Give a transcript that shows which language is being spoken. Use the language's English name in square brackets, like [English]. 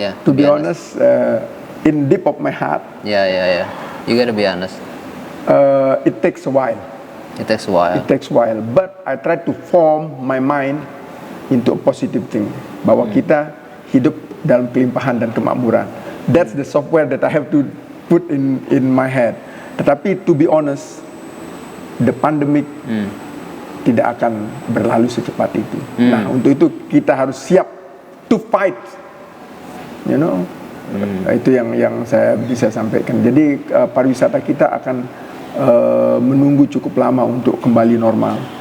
[English] To be honest, in deep of my heart. Ya. You gotta be honest. It takes a while. It takes a while. But I try to form my mind into a positive thing. [Indonesian] Bahwa kita hidup dalam kelimpahan dan kemakmuran. [English] That's the software that I have to put in my head. [Indonesian] Tetapi [English] to be honest, the pandemic [Indonesian] tidak akan berlalu secepat itu. Nah, untuk itu kita harus siap [English] to fight. You know, [Indonesian] itu yang saya bisa sampaikan. Jadi pariwisata kita akan menunggu cukup lama untuk kembali normal.